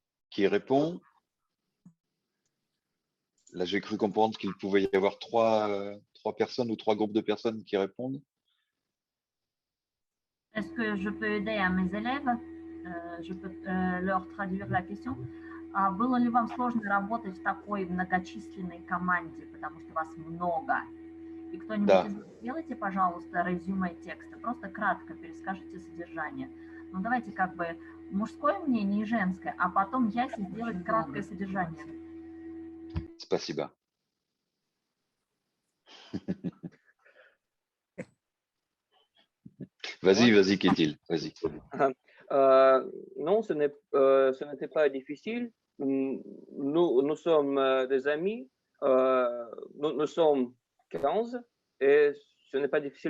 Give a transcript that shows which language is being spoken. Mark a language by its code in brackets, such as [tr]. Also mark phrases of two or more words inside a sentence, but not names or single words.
[fr] qui répond. Là, j'ai cru comprendre qu'il pouvait y avoir trois personnes ou 3 groupes de personnes qui répondent. Est-ce que je peux aider à mes élèves? Je peux leur traduire la question. [ru] Было ли вам сложно работать в такой многочисленной команде, потому что вас много? И кто-нибудь из вас сделайте, пожалуйста, резюме текста. Просто кратко перескажите содержание. Ну, давайте как бы мужское мнение и женское, а потом Яси сделать краткое содержание. Спасибо. [fr] Vas-y, Kétil, vas-y. Non, ce n'était pas difficile. Nous sommes des amis. Nous sommes 15 et ce n'est pas difficile.